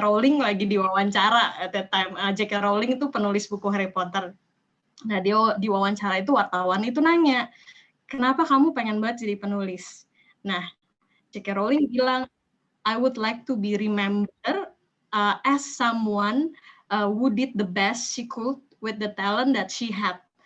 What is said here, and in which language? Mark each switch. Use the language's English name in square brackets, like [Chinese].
[Indonesian] Rowling lagi diwawancara [English] at that time. [Indonesian] J.K. Rowling itu penulis buku Harry Potter. Nah dia diwawancara itu wartawan itu nanya, kenapa kamu pengen banget jadi penulis? Nah J.K. [English] Rowling [Indonesian] bilang, [English] I would like to be remembered as someone who did the best she could with the talent that she had.